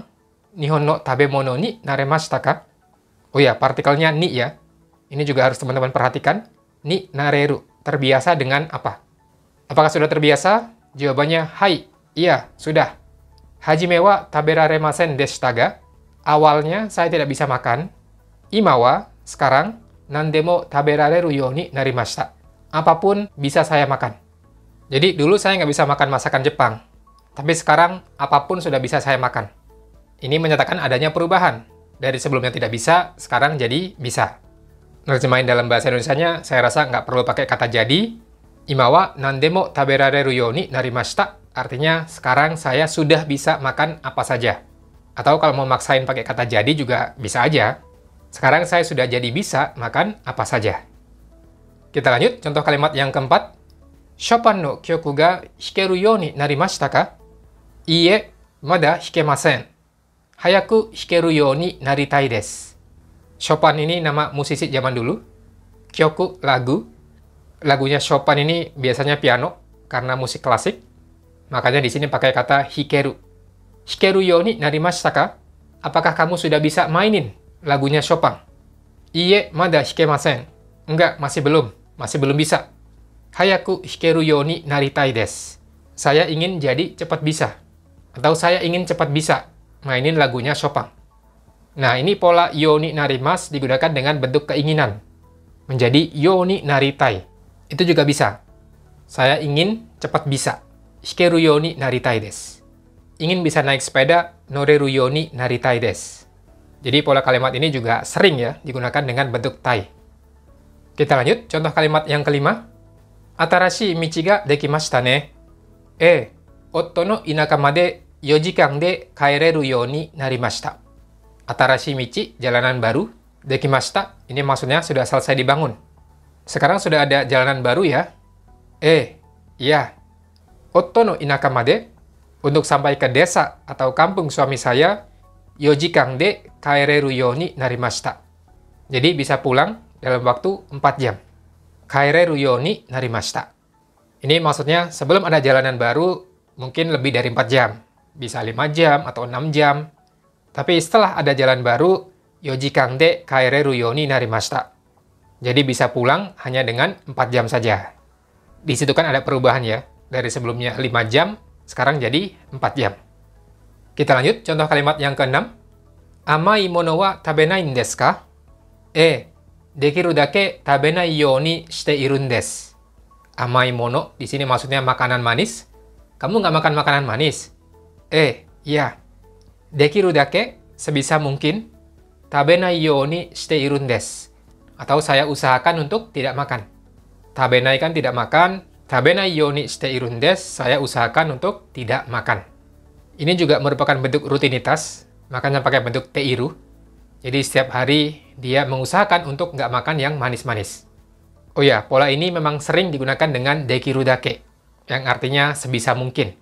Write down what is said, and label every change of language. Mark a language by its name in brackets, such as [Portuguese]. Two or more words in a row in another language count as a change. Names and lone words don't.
[Japanese] 日本の食べ物に慣れましたか? [Indonesian] Oh ya, partikelnya ni ya. Ini juga harus teman-teman perhatikan. [Japanese] に慣れる, [Indonesian] terbiasa dengan apa? Apakah sudah terbiasa? Jawabannya hai, iya, sudah. [Japanese] 初めは食べられませんでしたが? [Indonesian] Awalnya saya tidak bisa makan. [Japanese] 今は, sekarang, 何でも食べられるようになりました. [Indonesian] Apapun bisa saya makan. Jadi dulu saya nggak bisa makan masakan Jepang. Tapi sekarang apapun sudah bisa saya makan. Ini menyatakan adanya perubahan. Dari sebelumnya tidak bisa, sekarang jadi bisa. Nerjemahin dalam bahasa Indonesianya, saya rasa nggak perlu pakai kata jadi. [Japanese] 今は何でも食べられるようになりました. [Indonesian] Artinya, sekarang saya sudah bisa makan apa saja. Atau kalau mau maksain pakai kata jadi juga bisa aja. Sekarang saya sudah jadi bisa makan apa saja. Kita lanjut, contoh kalimat yang keempat. [Japanese] ショパンの曲が弾けるようになりましたか? いいえ、まだ弾けません。早く弾けるようになりたいです. [Indonesian] Chopin ini nama musisi zaman dulu. Kyoku, lagu. Lagunya Chopin ini biasanya piano, karena musik klasik. Makanya di sini pakai kata hikeru. [Japanese] 弾けるようになりましたか? [Indonesian] apakah kamu sudah bisa mainin lagunya Chopin? [Japanese] いいえ、まだ弾けません. [Indonesian] Enggak, masih belum bisa. [Japanese] 早く弾けるようになりたいです. [Indonesian] Saya ingin jadi cepat bisa. Atau saya ingin cepat bisa mainin lagunya Chopin. Nah, ini pola [Japanese] ようになります [Indonesian] digunakan dengan bentuk keinginan. Menjadi [Japanese] ようになりたい. [Indonesian] Itu juga bisa. Saya ingin cepat bisa. [Japanese] 弾けるようになりたいです. [Indonesian] Ingin bisa naik sepeda, [Japanese] 乗れるようになりたいです. [Indonesian] Jadi pola kalimat ini juga sering ya digunakan dengan bentuk tai. Kita lanjut, contoh kalimat yang kelima. [Japanese] 新しい道ができましたね。夫の田舎まで4時間で帰れるようになりました. 新しい道, [Indonesian] jalanan baru. Dekimashita, ini maksudnya sudah selesai dibangun. Sekarang sudah ada jalanan baru ya. [Japanese] Iya. 夫の田舎まで, [Indonesian] untuk sampai ke desa atau kampung suami saya, [Japanese] 4時間で帰れるようになりました. [Indonesian] Jadi bisa pulang dalam waktu 4 jam. [Japanese] 帰れるようになりました. [Indonesian] Ini maksudnya sebelum ada jalanan baru, mungkin lebih dari 4 jam. Bisa 5 jam atau 6 jam. Tapi setelah ada jalan baru, [Japanese] 4時間で帰れるようになりました. [Indonesian] Jadi bisa pulang hanya dengan 4 jam saja. Di situ kan ada perubahan ya. Dari sebelumnya 5 jam, sekarang jadi 4 jam. Kita lanjut, contoh kalimat yang ke-6. [Japanese] 甘い物は食べないですか? できるだけ食べないようにしているんです. 甘い物, [Indonesian] di sini maksudnya makanan manis. Kamu nggak makan makanan manis? Iya. [Japanese] できるだけ, [Indonesian] sebisa mungkin. [Japanese] 食べないようにしているんです. [Indonesian] Atau saya usahakan untuk tidak makan. Tabenai kan tidak makan. [Japanese] 食べないようにしているんです, [Indonesian] saya usahakan untuk tidak makan. Ini juga merupakan bentuk rutinitas, makanya pakai bentuk teiru. Jadi setiap hari dia mengusahakan untuk nggak makan yang manis-manis. Oh ya, pola ini memang sering digunakan dengan [Japanese] できるだけ, [Indonesian] yang artinya sebisa mungkin.